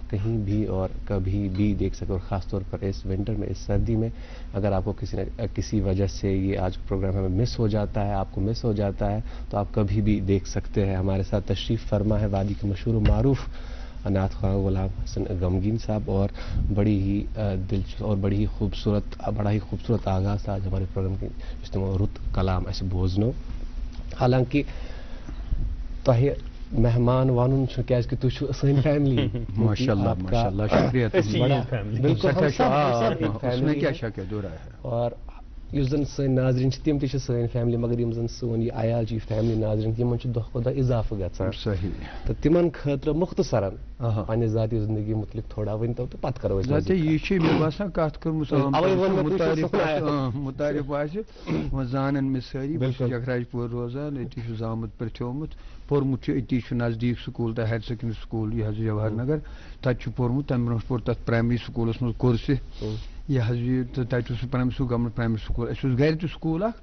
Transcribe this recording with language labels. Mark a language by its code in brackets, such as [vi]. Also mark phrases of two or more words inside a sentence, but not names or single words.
[ur] کہیں بھی اور کبھی بھی دیکھ سکیں اور خاص طور پر اس ونٹر میں اس سردی میں اگر آپ کو کسی وجہ سے یہ آج پروگرام ہمیں مس ہو جاتا ہے آپ کو مس ہو جاتا ہے تو آپ کبھی بھی دیکھ سکتے ہیں ہمارے ساتھ تشریف فرما ہے وادی کے مشہور و معروف نعت خواں غلام حسن غمگین صاحب اور بڑی ہی دلچسپ اور بڑا ہی خوبصورت آغاز تھا آج ہمارے پروگرام کی اجتماع رت کلام [ks] ایسے بوزنو حالانکہ تۄہہِ مہمان وانُن چھُ کیازِ کہ تُہۍ چھُو سٲنۍ فیملی [ur] ماشاءاللہ ماشاءاللہ شکریہ بالکل اس میں کیا شک ہے دو رہا ہے [ks] اور یُس زن سٲنۍ ناظریٖن چھِ تِم تہِ چھِ سٲنۍ فیملی مگر یِم زن سون یہِ عیال چھِ یہِ فیملی ناظریٖن یِمن چھُ دۄہ کھۄتہٕ دۄہ اضافہٕ گژھان صحیح تہٕ تِمن خٲطرٕ مختصرن پننہِ ذاتی زندگی متعلق تھوڑا ؤنۍتو تہٕ پتہٕ کرو أسۍ یہ چھِ مےٚ باسان کتھ کٔرمٕژ مُتعارف آسہِ وۄنۍ زانن مےٚ سٲری بہٕ چھُس جگراج پور روزان أتی چھُس زامُت پرٛژھیومُت پوٚرمُت چھُ أتی چھُ نزدیٖک سکوٗل تہٕ [en] higher secondary school [ks] یہِ حظ جواہر نگر تتہِ چھُ پوٚرمُت تمہِ برونٛٹھ پوٚر تتھ پرایمری سکوٗلس منٛز کورسہِ یہ حظ یہ تتہِ اوس سُہ [en] primary school government primary school [ks] اَسہِ اوس گرِ تہِ سکوٗل اکھ